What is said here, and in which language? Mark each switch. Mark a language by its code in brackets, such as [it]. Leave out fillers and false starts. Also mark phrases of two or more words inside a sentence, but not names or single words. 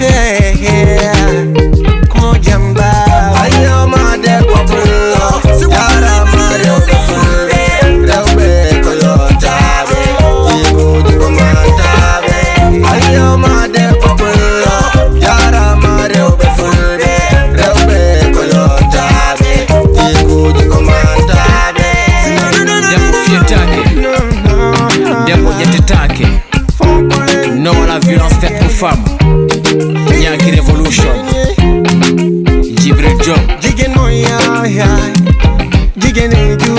[ff] ko jamba ayyama debbo pullo jarama rewɓe fulɓe rewɓe ko yottaɓe jiguji ko mantaɓe ayyama debbo pullo jarama rewɓe fulɓe rewɓe ko yottaɓe jiguji ko mantaɓe debbo fiyetake debbo ƴettetake non [fr] la violence faite aux femmes [ff] Nyaki Revolution Jibril Job [wo] jigéen mooy yaay jigéen